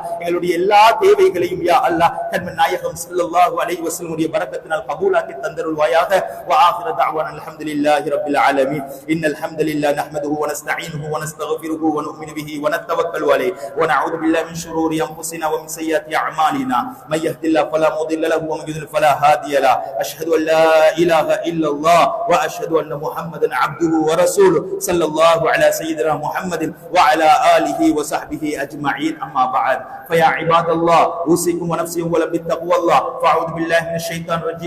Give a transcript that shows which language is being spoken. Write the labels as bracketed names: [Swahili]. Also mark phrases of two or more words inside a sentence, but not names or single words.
[Tamil] எங்களுடைய எல்லா தேவைகளையும் யா அல்லாஹ் கண்மன் நாயகம் [Arabic] صلى الله عليه وسلم [Tamil] உடைய பரக்கத்தினால் கபூலாக்கி தந்தருள்வாயாக. [Arabic] و آخر دعوانا الحمد لله رب العالمين. إن الحمد لله نحمده و نستعينه و نستغفره و نؤمن به و نتوكل عليه و نعوذ بالله من شرور أنفسنا و من سيئات أعمالنا. من يهده الله فلا முضل له ومن يضلل فلا هادي له. أشهد أن لا إله إلا الله وأشهد أن محمدا عبده ورسوله صلى الله على سيدنا محمد وعلى آله وصحبه أجمعين. أما بعد فيا عباد الله أوصيكم ونفسي أولا بتقوى الله. فأعوذ بالله من الشيطان الرجيم.